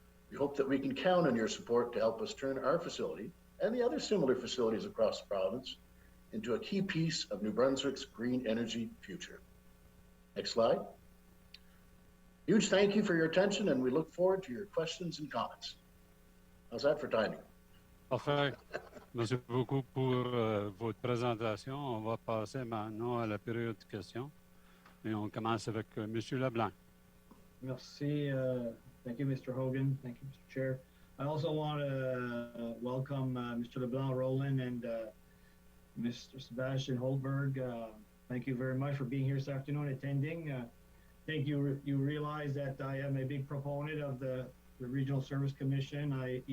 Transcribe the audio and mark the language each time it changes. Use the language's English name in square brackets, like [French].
[English] We hope that we can count on your support to help us turn our facility and the other similar facilities across the province into a key piece of New Brunswick's green energy future. Next slide. Huge thank you for your attention, and we look forward to your questions and comments. How's that for timing? [French] Parfait. Merci beaucoup pour votre présentation. On va passer maintenant à la période de questions. Et on commence avec Monsieur LeBlanc. [English] Merci. Thank you, Mr. Hogan. Thank you, Mr. Chair. I also want to welcome Mr. LeBlanc, Roland, and Mr. Sebastian Hultberg. Thank you very much for being here this afternoon, attending. I think you realize that I am a big proponent of the Regional Service Commission.